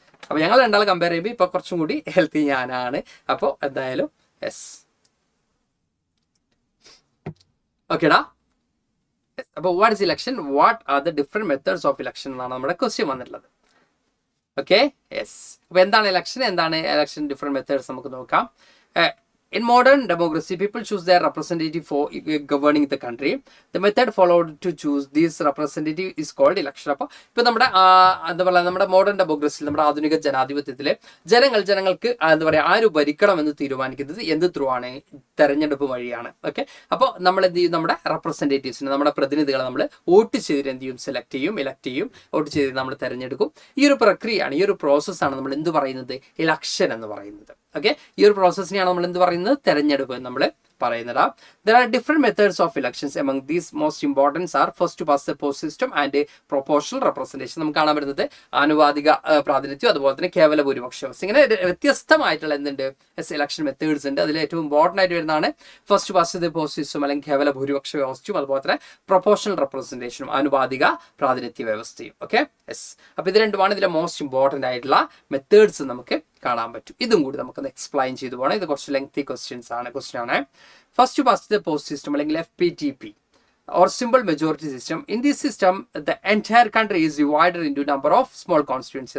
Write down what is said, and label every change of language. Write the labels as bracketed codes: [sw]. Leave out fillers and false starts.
[ml] അപ്പോൾ ഞങ്ങൾ രണ്ടാൾ കമ്പയർ ചെയ്യുമ്പോൾ ഇപ്പോൾ കുറച്ചും കൂടി ഹെൽത്തി ഞാനാണ്. അപ്പോൾ എന്തായാലും യെസ്, ഓക്കേടാ. അപ്പോൾ [en] what is election, what are the different methods of election [ml] എന്നാണ് നമ്മുടെ ക്വസ്റ്റ്യൻ വന്നിട്ടുള്ളത്. Okay, yes. അപ്പോൾ എന്താണ് ഇലക്ഷൻ, എന്താണ് ഇലക്ഷൻ ഡിഫറെന്റ് മെത്തേഡ്സ് നമുക്ക് നോക്കാം. [en] In modern democracy, people choose their representative for governing the country. The method followed to choose this representative is called election. [ml] അപ്പോൾ ഇപ്പോൾ നമ്മുടെ എന്താ പറയുക, നമ്മുടെ മോഡേൺ ഡെമോക്രസിയിൽ, നമ്മുടെ ആധുനിക ജനാധിപത്യത്തിൽ ജനങ്ങൾക്ക് എന്താ പറയുക, ആര് ഭരിക്കണമെന്ന് തീരുമാനിക്കുന്നത് എന്ത് ത്രൂ ആണ്? തെരഞ്ഞെടുപ്പ് വഴിയാണ്. ഓക്കെ, അപ്പോൾ നമ്മൾ എന്ത് ചെയ്യും, നമ്മുടെ റെപ്രസെൻറ്റേറ്റീവ്സിനെ, നമ്മുടെ പ്രതിനിധികളെ നമ്മൾ വോട്ട് ചെയ്തിട്ട് എന്ത് ചെയ്യും, സെലക്ട് ചെയ്യും, ഇലക്ട് ചെയ്യും, വോട്ട് ചെയ്ത് നമ്മൾ തെരഞ്ഞെടുക്കും. ഈ ഒരു പ്രക്രിയയാണ്, ഈ ഒരു പ്രോസസ്സാണ് നമ്മൾ എന്ത് പറയുന്നത്, ഇലക്ഷൻ എന്ന് പറയുന്നത്. ഓക്കെ, ഈ ഒരു പ്രോസസ്സിനെയാണ് നമ്മൾ എന്ത് പറയുന്നത്, തെരഞ്ഞെടുപ്പ് നമ്മൾ പറയുന്നത്. [en] There are different methods of elections. Among these most important are first to pass the post system and proportional representation. [ml] നമുക്ക് കാണാൻ പറ്റുന്നത് ആനുപാതിക പ്രാതിനിധ്യം, അതുപോലെ തന്നെ കേവല ഭൂരിപക്ഷ വ്യവസ്ഥ. ഇങ്ങനെ വ്യത്യസ്തമായിട്ടുള്ള എന്തുണ്ട്, ഇലക്ഷൻ മെത്തേഡ്സ് ഉണ്ട്. അതിൽ ഏറ്റവും ഇമ്പോർട്ടൻ്റ് ആയിട്ട് വരുന്നതാണ് first pass the post system അല്ലെങ്കിൽ കേവല ഭൂരിപക്ഷ വ്യവസ്ഥയും, അതുപോലെ തന്നെ പ്രൊപ്പോർഷണൽ റെപ്രസെൻറ്റേഷനും, ആനുപാതിക പ്രാതിനിധ്യ വ്യവസ്ഥയും. Okay, yes. അപ്പോൾ ഇത് രണ്ടുമാണ് ഇതിലെ മോസ്റ്റ് ഇമ്പോർട്ടൻ്റ് ആയിട്ടുള്ള മെത്തേഡ്സ് നമുക്ക് കാണാൻ പറ്റും. ഇതും കൂടി നമുക്കൊന്ന് എക്സ്പ്ലെയിൻ ചെയ്തു പോകണം. ഇത് കുറച്ച് ലെങ്തി ക്വസ്റ്റ്യൻ ആണ്. [en] First past the post system അല്ലെങ്കിൽ FPTP or simple majority system. In this system, the entire country is divided into number of small constituencies.